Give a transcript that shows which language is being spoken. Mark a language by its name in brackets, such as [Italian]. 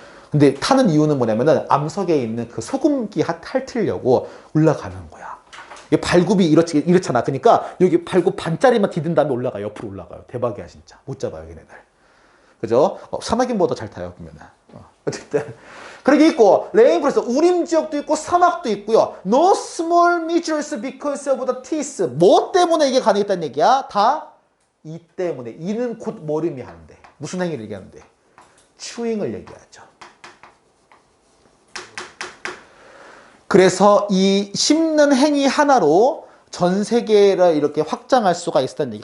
[Korean] 근데 타는 이유는 뭐냐면은 암석에 있는 그 소금기 핥으려고 올라가는 거야. 발굽이 이렇잖아. 그러니까 여기 발굽 반짜리만 디딘 다음에 올라가요. 옆으로 올라가요. 대박이야, 진짜. 못 잡아요, 얘네들. 그죠? 사막인보다 잘 타요, 보면은. 어쨌든. 그렇게 있고, 레인프레스, 우림 지역도 있고, 사막도 있고요. [English] No small measures because of the teeth. [Korean] 뭐 때문에 이게 가능했다는 얘기야? 다 이 때문에. 이는 곧 뭐를 의미하는데. 무슨 행위를 얘기하는데? 추잉을 얘기하죠. 그래서 이 씹는 행위 하나로 전 세계를 이렇게 확장할 수가 있었다는 얘기.